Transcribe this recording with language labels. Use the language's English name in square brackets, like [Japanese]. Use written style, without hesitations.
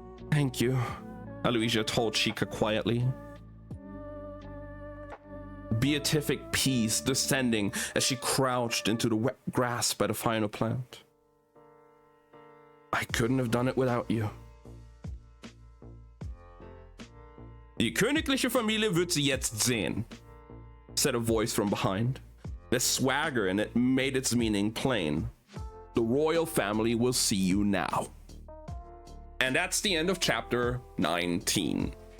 [English] Thank you, Aloysia told Sheikah quietly. Beatific peace descending as she crouched into the wet grass by the final plant. I couldn't have done it without you. [German] Die königliche Familie wird sie jetzt sehen, [English] said a voice from behind. The swagger in it made its meaning plain. The royal family will see you now. And that's the end of chapter 19.